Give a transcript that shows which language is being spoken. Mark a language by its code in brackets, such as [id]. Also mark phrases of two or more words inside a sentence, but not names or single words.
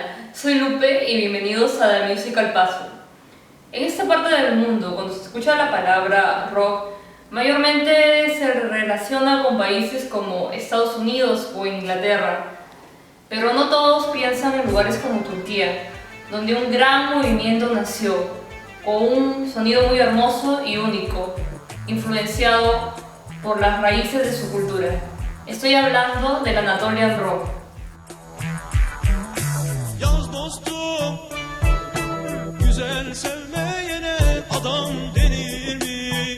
[es] Soy Lupe y bienvenidos a The Musical Puzzle. En esta parte del mundo, cuando se escucha la palabra rock, mayormente se relaciona con países como Estados Unidos o Inglaterra, pero no todos piensan en lugares como Turquía, donde un gran movimiento nació, con un sonido muy hermoso y único, influenciado por las raíces de su cultura. Estoy hablando del [en] Anatolian Rock. [tr] Yaz dostum, güzel sevmeyene adam denir mi?